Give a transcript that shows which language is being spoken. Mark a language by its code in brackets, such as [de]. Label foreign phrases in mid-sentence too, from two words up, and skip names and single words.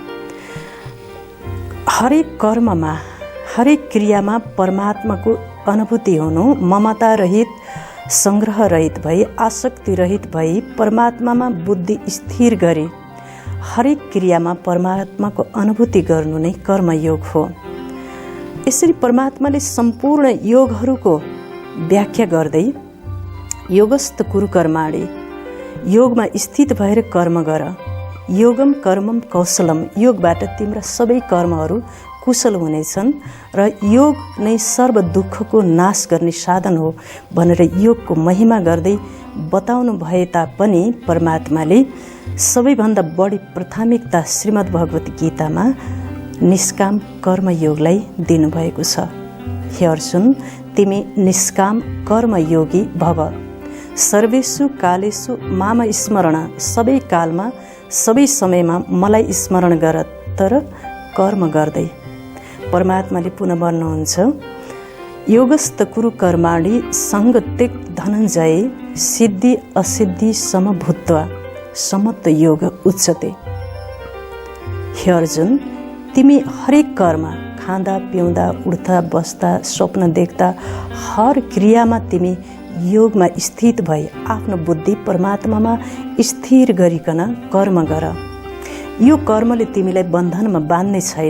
[ne] हरेक कर्ममा, हरेक क्रियामा परमात्माको अनुभूति हुनु, ममता रहित, सङ्ग्रह रहित भई, आसक्ति रहित भई परमात्मामा बुद्धि स्थिर गरी हरेक क्रियामा परमात्माको अनुभूति गर्नु नै कर्मयोग हो। यसरी परमात्माले सम्पूर्ण योगहरूको व्याख्या गर्दै [sa] योगस्थ कुरु कर्माणि, [ne] योगमा स्थित भएर कर्म गर, [sa] योगम कर्मम कौशलम, [ne] योगबाट तिम्रा सबै कर्महरू कुशल हुनेछन् र योग नै सर्व दुःखको नाश गर्ने साधन हो भनेर योगको महिमा गर्दै बताउनु भए तापनि परमात्माले सबैभन्दा बढी प्राथमिकता श्रीमद् भगवत गीतामा निष्काम कर्मयोगलाई दिनुभएको छ। हे अर्जुन, तिमी निष्काम कर्मयोगी भव, [sa] सर्वेषु कालेषु माम स्मरण, [ne] सबै कालमा सबै समयमा मलाई स्मरण गर, तर कर्म गर्दै। परमात्माले पुनः भन्नुहुन्छ, [sa] योगस्थ कुरु कर्माणि सङ्ग त्यक धनञ्जय, सिद्धि असिद्धि समभूत्वा समत्व योग उच्चते। [ne] हे अर्जुन, तिमी हरेक कर्म, खाँदा पिउँदा, उठ्दा बस्दा, स्वप्न देख्दा, हर क्रियामा तिमी योगमा स्थित भई आफ्नो बुद्धि परमात्मामा स्थिर गरिकन कर्म गर। यो कर्मले तिमीलाई बन्धनमा बाँध्ने छैन।